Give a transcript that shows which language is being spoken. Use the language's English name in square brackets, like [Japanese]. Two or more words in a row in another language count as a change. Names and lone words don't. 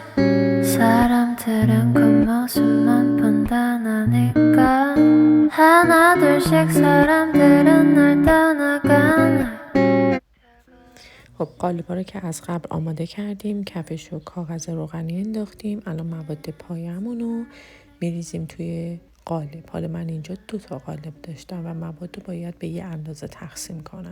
[Korean] 사람들은 그 모습만 판단하니까 하나 둘씩 사람들은 날 떠나가네. [Persian] خب قالب‌ها رو که از قبل آماده کردیم، کفش و کاغذ روغنی انداختیم. الان مواد پایه‌مون رو میریزیم توی قالب. حالا من اینجا 2 تا قالب داشتم و مواد رو باید به یه اندازه تقسیم کنم.